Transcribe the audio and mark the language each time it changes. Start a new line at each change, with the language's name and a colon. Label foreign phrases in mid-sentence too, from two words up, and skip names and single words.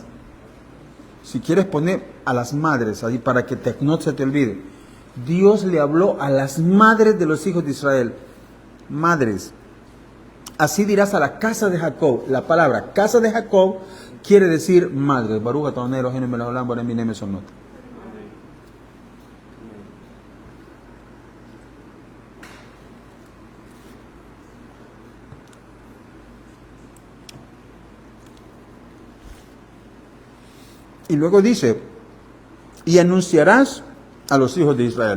Spanish: Si quieres poner a las madres ahí para que no se te olvide. Dios le habló a las madres de los hijos de Israel. Madres. Así dirás a la casa de Jacob. La palabra casa de Jacob quiere decir madre.
Hebrew: ברוך אדוני אלוהינו מלך העולם בורא מיני מזונות.
Spanish: Y luego dice: y anunciarás a los hijos de Israel.